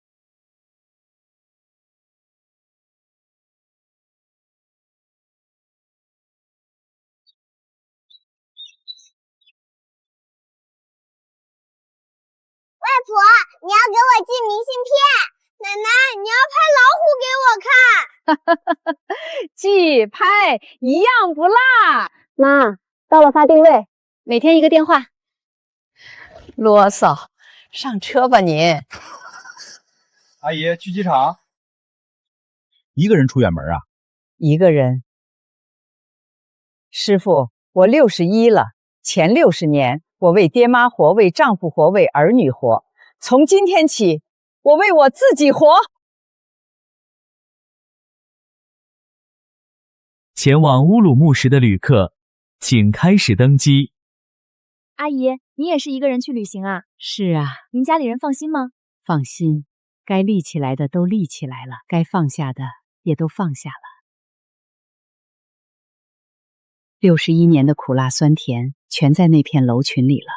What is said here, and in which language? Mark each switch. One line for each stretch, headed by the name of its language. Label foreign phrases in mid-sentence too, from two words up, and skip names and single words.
Chinese: 外婆，你要給我寄明信片。奶奶，你要拍老虎給我看。寄拍一樣不落。媽，到了發定位，每天1個電話。囉嗦，上車吧你。阿姨，去機場。一個人出遠門啊？一個人。師傅，我61了，前60年我為爹媽活，為丈夫活，為兒女活。從今天起，我為我自己活。前往烏魯木齊的旅客，請開始登機。阿姨，你也是一個人去旅行啊？是啊。您家裡人放心嗎？放心，該立起來的都立起來了，該放下的也都放下了。61年的苦辣酸甜，全在那片樓群裡了。